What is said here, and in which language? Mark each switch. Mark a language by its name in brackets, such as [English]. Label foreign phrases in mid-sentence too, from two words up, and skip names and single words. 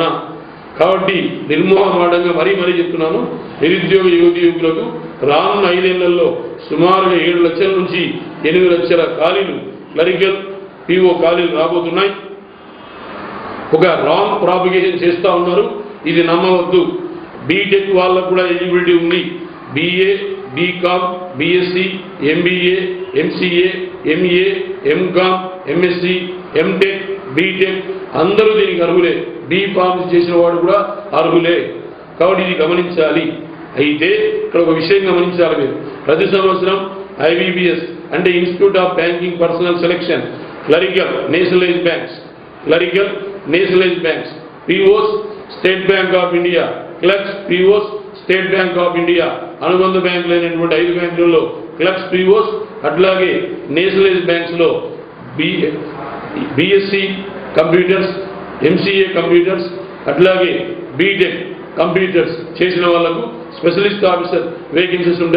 [Telugu] కాబట్టి నిర్మోహమాటంగా మరీ చెప్తున్నాను, నిరుద్యోగ యువకులకు రానున్న 5 ఏళ్లలో సుమారుగా 7 లక్షల నుంచి 8 లక్షల ఖాళీలు [English] clerical PO [Telugu] ఖాళీలు రాబోతున్నాయి. ఒక [English] wrong propagation [Telugu] చేస్తూ ఉన్నారు, ఇది నమ్మవద్దు. బీటెక్ వాళ్ళకు కూడా ఎలిజిబిలిటీ ఉంది. BA, BCom, BSc, MBA, MCA, MA, MCom, MSc, MTech, BTech అందరూ దీనికి అర్హులే. B.Pharm చేసిన వాడు కూడా అర్హులే. కాబట్టి ఇది గమనించాలి. అయితే ఇక్కడ ఒక విషయం గమనించాలి మీరు. ప్రతి సంవత్సరం IBPS అంటే ఇన్స్టిట్యూట్ ఆఫ్ బ్యాంకింగ్ పర్సనల్ సెలెక్షన్ [English] clerical nationalised banks POs [Telugu] స్టేట్ బ్యాంక్ ఆఫ్ ఇండియా [English] clerks POs [Telugu] స్టేట్ బ్యాంక్ ఆఫ్ ఇండియా అనుబంధ బ్యాంకులు అయినటువంటి 5 బ్యాంకులలో [English] clerks POs [Telugu] అట్లాగే [English] nationalised banks BSc computers MCA computers [Telugu] అట్లాగే [English] BTech computers [Telugu] చేసిన వాళ్లకు [English] specialist officer vacancies [Telugu] ఉంటాయి.